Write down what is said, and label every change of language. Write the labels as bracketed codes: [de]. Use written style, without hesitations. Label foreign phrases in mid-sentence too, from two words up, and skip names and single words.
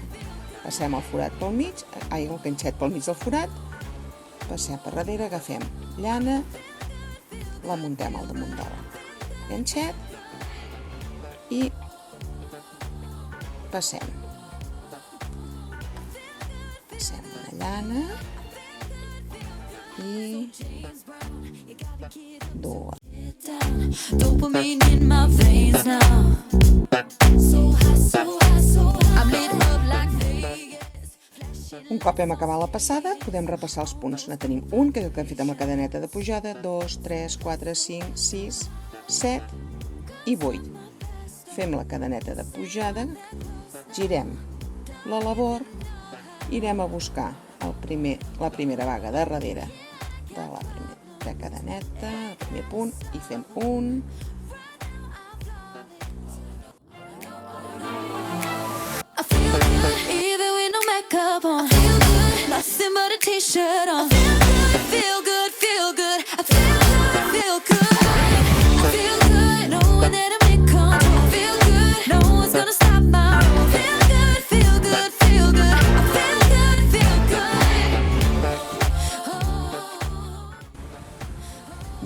[ca] Passem el forat pel mig, el ganxet pel mig del forat, passem per darrere, agafem llana, la muntem al damunt del ganxet i passem una llana i dues. [en] Dopamine in my veins now. So high, so high, so high. I'm lit up like Vegas. [ca] Un cop hem acabat la passada, podem repassar els punts. Ne tenim un, que és el que hem fet amb la cadeneta de pujada, 2, 3, 4, 5, 6, 7 i 8. Fem la cadeneta de pujada, girem la labor i anem a buscar la primera baga de darrere de la primera cadeneta, el primer punt, i fem un, [en] nothing but a t-shirt on. Feel good, feel good. I feel good, feel good. I feel good, knowing that I'm in control. I feel good, no one's gonna stop my roll. Feel good, feel good, feel good. I feel good, feel good.